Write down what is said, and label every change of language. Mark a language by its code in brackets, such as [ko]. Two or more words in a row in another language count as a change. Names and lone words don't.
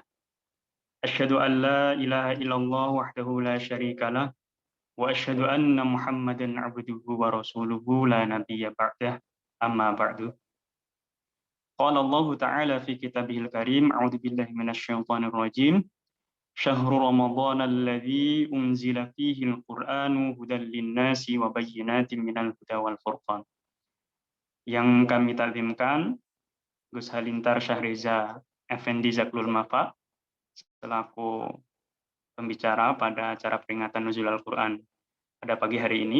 [ar] أشهد أن لا إله إلا الله وحده لا شريك له وأشهد أن محمدا عبده ورسوله لا نبي بعده، أما بعد. قال الله تعالى في كتابه الكريم، أعوذ بالله من الشيطان الرجيم. شهر رمضان الذي أنزل فيه القرآن هدى للناس وبينات من الهدى والفرقان. [id] Yang kami takzimkan Gus Halintar Syahriza Effendi Zaklul Mafa selaku pembicara pada acara peringatan Nuzul Al-Quran pada pagi hari ini.